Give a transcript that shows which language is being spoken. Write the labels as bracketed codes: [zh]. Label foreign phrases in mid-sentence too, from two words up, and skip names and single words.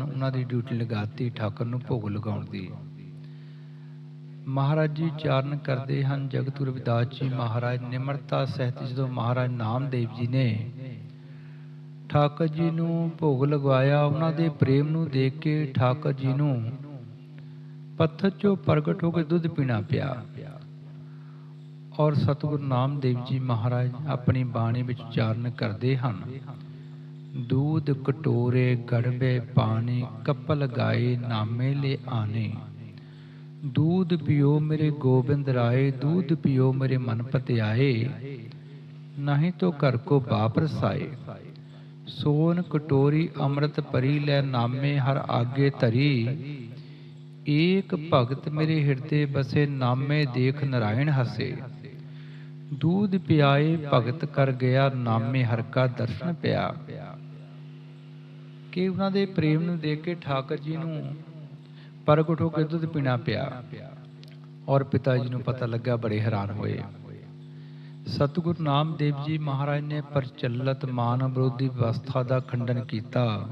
[pa] ਉਹਨਾਂ ਦੀ ਡਿਊਟੀ ਲਗਾਤੀ ਠਾਕਰ ਨੂੰ ਭੋਗ ਲਗਾਉਣ ਦੀ। ਮਹਾਰਾਜ ਜੀ ਉਚਾਰਨ ਕਰਦੇ ਹਨ, ਜਗਤ ਗੁਰੂ ਰਵਿਦਾਸ ਜੀ ਮਹਾਰਾਜ ਨਿਮਰਤਾ ਸਹਿਤ ਜਦੋਂ ਮਹਾਰਾਜ ਨਾਮਦੇਵ ਜੀ ਨੇ ਠਾਕਰ ਜੀ ਨੂੰ ਭੋਗ ਲਗਵਾਇਆ, ਉਹਨਾਂ ਦੇ ਪ੍ਰੇਮ ਨੂੰ ਦੇਖ ਕੇ ਠਾਕਰ ਜੀ ਨੂੰ ਪੱਥਰ ਚੋਂ ਪ੍ਰਗਟ ਹੋ ਕੇ ਦੁੱਧ ਪੀਣਾ ਪਿਆ। ਔਰ ਸਤਿਗੁਰੂ ਨਾਮਦੇਵ ਜੀ ਮਹਾਰਾਜ ਆਪਣੀ ਬਾਣੀ ਵਿੱਚ ਉਚਾਰਨ ਕਰਦੇ ਹਨ, [hi] दूध कटोरे गड़बे पानी, कपल गाए नामे ले आने। दूध पियो मेरे गोबिंद राय, दूध पियो मेरे मन पतियाए, नहीं तो घर को बाप रसाए। सोन कटोरी अमृत परी, लै नामे हर आगे धरी। एक भगत मेरे हृदय बसे, नामे देख नारायण हसे। दूध पियाए भगत कर गया, नामे हर का दर्शन पिया। [pa] ਕਿ ਉਹਨਾਂ ਦੇ ਪ੍ਰੇਮ ਨੂੰ ਦੇਖ ਕੇ ਠਾਕਰ ਜੀ ਨੂੰ ਪ੍ਰਗਟ ਹੋ ਕੇ ਦੁੱਧ ਪੀਣਾ ਪਿਆ ਔਰ ਪਿਤਾ ਜੀ ਨੂੰ ਪਤਾ ਲੱਗਾ, ਬੜੇ ਹੈਰਾਨ ਹੋਏ। ਸਤਿਗੁਰੂ ਨਾਮਦੇਵ ਜੀ ਮਹਾਰਾਜ ਨੇ ਪ੍ਰਚਲਿਤ ਮਾਨਵ ਵਿਰੋਧੀ ਵਿਵਸਥਾ ਦਾ ਖੰਡਨ ਕੀਤਾ।